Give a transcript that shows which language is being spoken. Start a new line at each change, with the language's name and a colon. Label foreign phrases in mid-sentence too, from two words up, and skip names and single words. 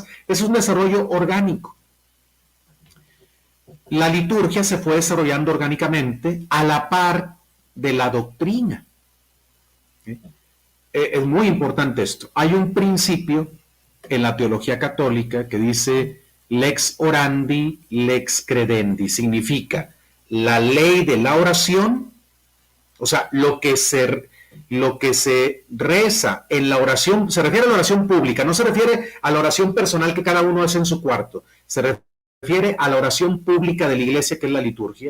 Spanish: Es un desarrollo orgánico. La liturgia se fue desarrollando orgánicamente a la par de la doctrina. Es muy importante esto. Hay un principio en la teología católica que dice
Latin: lex orandi, lex credendi.
Spanish: Significa la ley de la oración, o sea, lo que se reza en la oración, se refiere a la oración pública, no se refiere a la oración personal que cada uno hace en su cuarto, se refiere a la oración pública de la Iglesia, que es la liturgia.